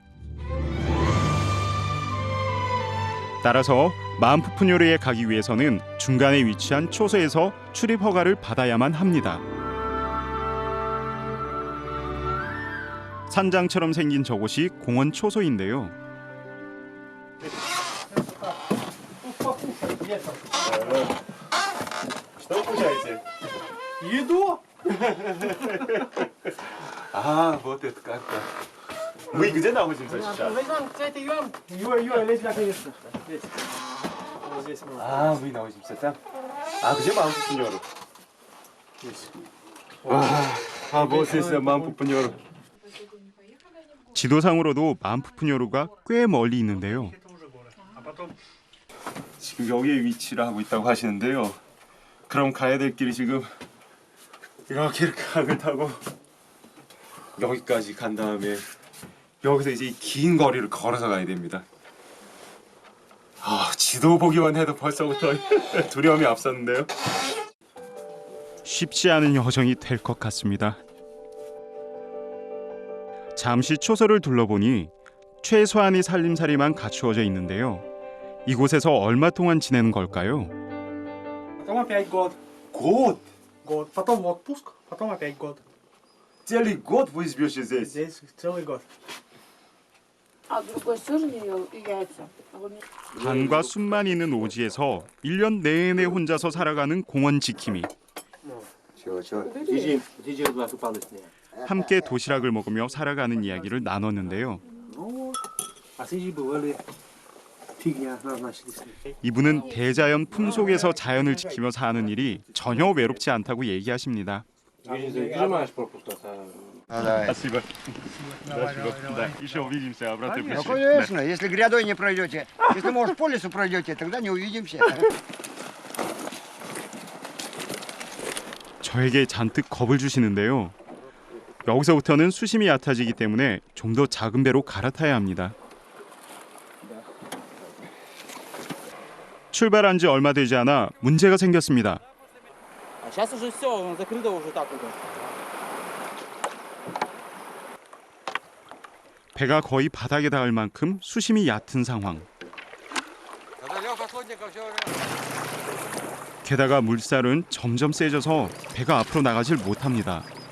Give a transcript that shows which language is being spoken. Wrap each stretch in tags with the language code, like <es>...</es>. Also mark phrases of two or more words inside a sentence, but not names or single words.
<ko>따라서 만푸푸뇨르에 가기 위해서는 중간에 위치한 초소에서 출입 허가를 받아야만 합니다. 산장처럼 생긴 저곳이 공원 초소인데요.</ko> <ru>Что кушаете? Еду? А, вот это карта. Мы где находимся сейчас? Юра, лезь, конечно. Здесь. Вот здесь мы. А, вы находимся там? А где Манпупуньору? Здесь. А вот здесь Манпупуньору.</ru> <ko>지도상으로도 만푸푸뇨르가 꽤 멀리 있는데요. 지금 여기에 위치를 하고 있다고 하시는데요. 그럼 가야 될 길이 지금 이렇게 강을 타고 여기까지 간 다음에 여기서 이제 이 긴 거리를 걸어서 가야 됩니다. 아, 지도 보기만 해도 벌써부터 두려움이 앞섰는데요. 쉽지 않은 여정이 될 것 같습니다. 잠시 초소를 둘러보니 최소한의 살림살이만 갖추어져 있는데요. 이곳에서 얼마 동안 지내는 걸까요?</ko> <ru>Потом опять год. год? Год. Потом в отпуск. Потом опять год. Целый год вы живете здесь? Здесь целый год. А другой тоже не ел яйца?</ru> <ko>강과 숲만 있는 오지에서 1년 내내 혼자서 살아가는 공원 지킴이. 함께 도시락을 먹으며 살아가는 이야기를 나눴는데요. 이분은 대자연 품속에서 자연을 지키며 사는 일이 전혀 외롭지 않다고 얘기하십니다.</ko> <ru>Спасибо. Да, еще увидимся, обратно Ну, конечно, если грядой не пройдете, если, может, по лесу пройдете, тогда не увидимся.</ru> <ko>저에게 잔뜩 겁을 주시는데요. 여기서부터는 수심이 얕아지기 때문에 좀 더 작은 배로 갈아타야 합니다. 출발한 지 얼마 되지 않아 문제가 생겼습니다.</ko> <ru>Сейчас уже все, закрыто уже так уже.</ru> <ko>배가 거의 바닥에 닿을 만큼 수심이 얕은 상황. 게다가 물살은 점점 세져서 배가 앞으로 나가질 못합니다.</ko>